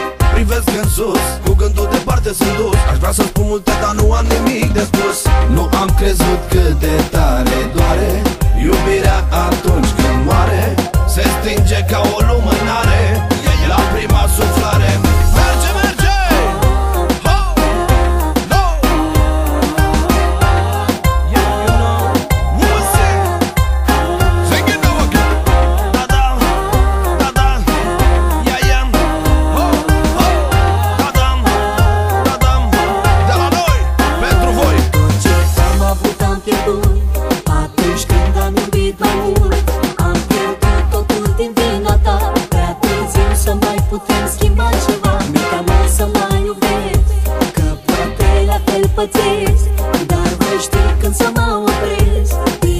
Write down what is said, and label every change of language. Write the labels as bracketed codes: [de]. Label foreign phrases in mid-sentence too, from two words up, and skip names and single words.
[ro] Privesc în sus, cu gândul departe sunt dus. Aș vrea să spun multe, dar nu am nimic de spus. Nu am crezut cât de tare doare iubirea atunci când moare. Se stinge ca o lumânare la prima suflare. Merge, merge! Ho! No! [en] Yeah, you know, we'll sing. Sing it now again. Da-da, da-da, yeah, yeah. Ho, ho, da-da, da-da. [ro] De la noi, pentru voi. Tot ce am avut am pierdut atunci când am iubit mai mult. Am pierdut totul din vina ta, prea târziu să mai putem schimba ceva. Mi-e să mai iubesc, că poate la fel pățesc, dar voi ști când să mă opresc.